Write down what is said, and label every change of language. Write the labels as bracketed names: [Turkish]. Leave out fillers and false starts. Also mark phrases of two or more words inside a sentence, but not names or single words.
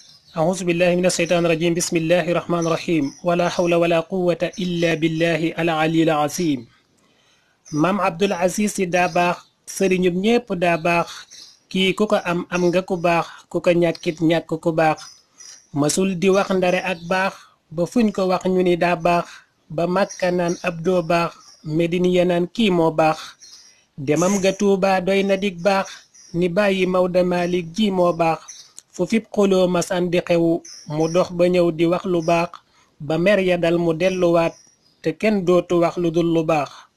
[Arabic] أعوذ بالله من الشيطان الرجيم بسم الله الرحمن الرحيم ولا حول ولا قوة إلا بالله العلي العظيم [Wolof] maam Abdul Aziz Sy Dabakh sëriñub ñépp daa baax kii ku ko am nga ku baax ku ko ñàkkit ñàkk ku baax masul di wax ndare ak baax ba fuñ ko wax ñu ni daa baax ba Makka naan ab doo baax Medine ya naan kii moo baax demam ga Tuuba doy na dig baax ni bàyyi Mawda Malik ji moo baax fu fip xuloo masan di xew mu dox ba ñëw di wax lu baax ba mer ya dal mu delluwaat te kenn dootu wax lu dul lu baax